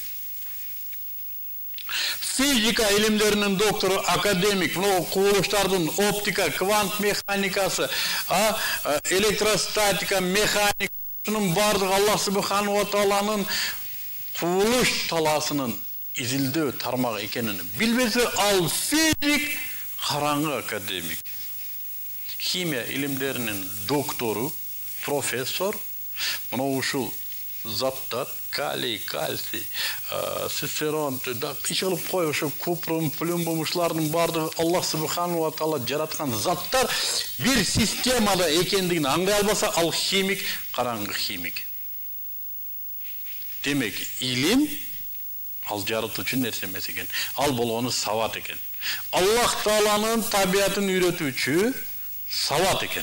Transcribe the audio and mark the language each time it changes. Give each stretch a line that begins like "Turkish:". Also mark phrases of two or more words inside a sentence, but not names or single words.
Kyrgyz: Физика илимдеринин доктору, академик, кубулуштардын оптика, квант механикасы, электростатика, механика, шунун бардыгы Аллах
Arabic: سبحانه وتعالى
Kyrgyz: кубулуш талаасынын изилдөө тармагы экенин билбесе, ал физик караңгы академик. Химия илимдеринин доктору, профессор, мына ушул заттар, калий, кальций, цистерон, иш кылып кой, ошо купрум, плюмбум ушулардын бардыгы Аллах
Arabic: سبحانه وتعالى
Kyrgyz: жараткан заттар бир системада экендигин аңдай албаса, ал химик, караңгы химик. Демек, илим ал жаратуучу нерсе эмес экен. Ал болгону сабат экен. Аллах тааланын табиатын үйрөтүүчү сабат экен.